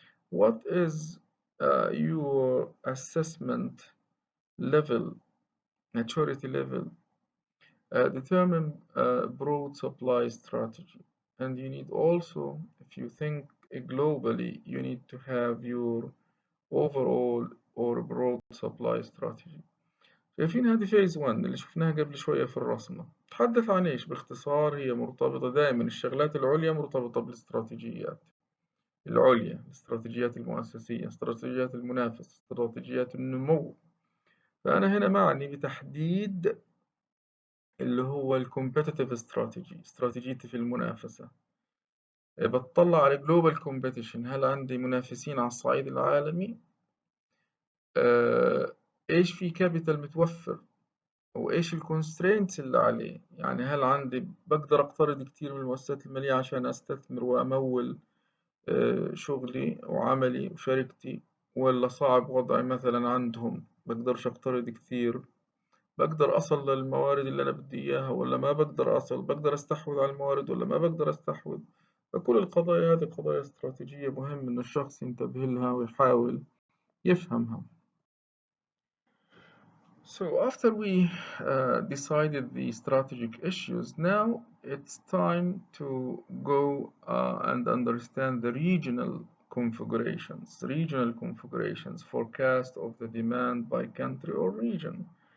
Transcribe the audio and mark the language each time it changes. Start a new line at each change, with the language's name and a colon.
English: What is your assessment level, maturity level? Determine broad supply strategy. And you need also, if you think globally, you need to have your overall or broad supply strategy.
Arabic: شايفين هذه فيز 1 اللي شفناها قبل شوية في الرسمة. تحدث عن إيش باختصار؟ هي مرتبطة دائما، الشغلات العليا مرتبطة بالاستراتيجيات العليا، الاستراتيجيات المؤسسية، استراتيجيات المنافس، استراتيجيات النمو. فأنا هنا معني بتحديد اللي هو الكومبيتيتيف استراتيجي، استراتيجيتي في المنافسة. بتطلع على جلوبال كومبيتيشن، هل عندي منافسين على الصعيد العالمي؟ ايش في كابيتال متوفر، وايش الكونسترينتس اللي عليه، يعني هل عندي بقدر اقترض كتير من المؤسسات المالية عشان استثمر وامول شغلي وعملي وشركتي، ولا صعب وضعي مثلا عندهم بقدرش اقترض كتير، بقدر أصل للموارد اللي أنا بدي إياها ولا ما بقدر أصل، بقدر أستحوذ على الموارد ولا ما بقدر أستحوذ. فكل القضايا هذه قضايا استراتيجية مهم إن الشخص ينتبه لها ويحاول يفهمها.
English: So after we decided the strategic issues, now it's time to go and understand the regional configurations, forecast of the demand by country or region.